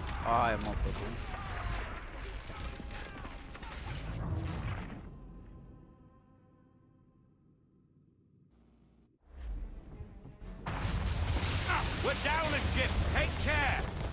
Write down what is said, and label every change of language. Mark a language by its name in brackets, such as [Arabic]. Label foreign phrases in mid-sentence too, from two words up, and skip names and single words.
[Romanian] Hai mă, pe bun. [English] We're down a ship. Take care.